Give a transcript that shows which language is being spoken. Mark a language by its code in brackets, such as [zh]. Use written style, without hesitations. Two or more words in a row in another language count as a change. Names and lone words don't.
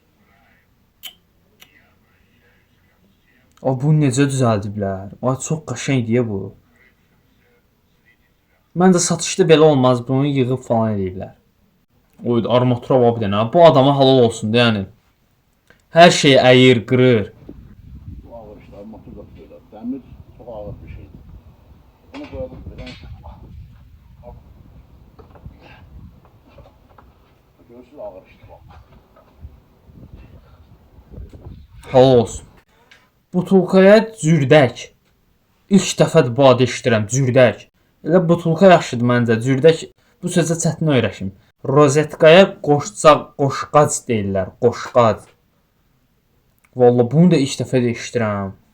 [az] Bu necə düzəldiblər? Çox qəşəng deyə bu. Məncə satışda belə olmaz, bunu yığıb falan ediblər. Oydu, armatura var bir dənə. Bu adama halal olsun da, yəni. Hər şeyi əyir, qırır. [tr] Ağır işler, motor da böyle. Demir çok ağır bir şey. Onu koyalım böyle. Görürsünüz ağır işte bak. [az] Halal olsun. Butulkaya cürdək. İlk dəfədir bu adı eşidirəm, cürdək. Elə butulka yaxşıdır məncə, cürdək bu sözə çətin öyrəşim. Rozetkaya qoşqac deyirlər, qoşqac. Vallahi bunu da ilk dəfə də eşidirəm.